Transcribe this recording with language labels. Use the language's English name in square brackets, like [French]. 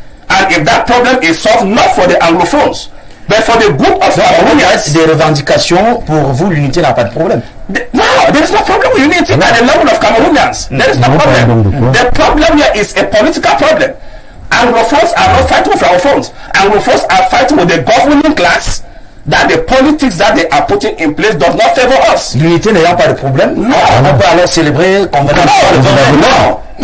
[English] And if that problem is solved not for the Anglophones, but for the good of Cameroonians. [French] Des revendications, pour vous, l'unité n'a pas de problème. [English] No, there is no problem with unity at the level of Cameroonians. There is no problem. The problem here is a political problem. Anglophones are not fighting with Francophones. Anglophones are fighting with the governing class that the politics that they are putting in place does not favor us. [French] L'unité n'ayant pas de problème, non. On peut alors célébrer convenablement.